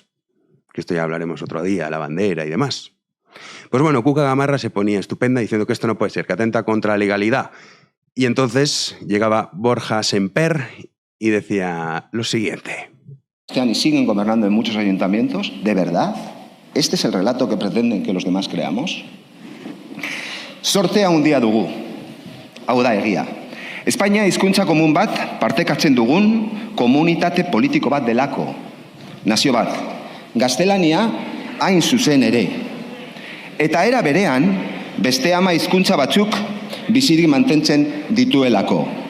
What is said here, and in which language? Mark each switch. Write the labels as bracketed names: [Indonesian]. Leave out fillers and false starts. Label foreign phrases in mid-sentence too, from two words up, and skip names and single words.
[Spanish] Que esto ya hablaremos otro día, la bandera y demás. Pues bueno, Cuca Gamarra se ponía estupenda diciendo que esto no puede ser, que atenta contra la legalidad. Y entonces llegaba Borja Semper y decía lo siguiente. Y siguen gobernando en muchos ayuntamientos, ¿de verdad? ¿Este es el relato que pretenden que los demás creamos? [Basque] Sortea handia dugu. Hau da egia. Espainia hizkuntza komun bat partekatzen dugun komunitate politiko bat delako. Nazio bat. Gaztelania hain zuzen ere. Eta era berean, beste ama hizkuntza batzuk bizirik mantentzen dituelako.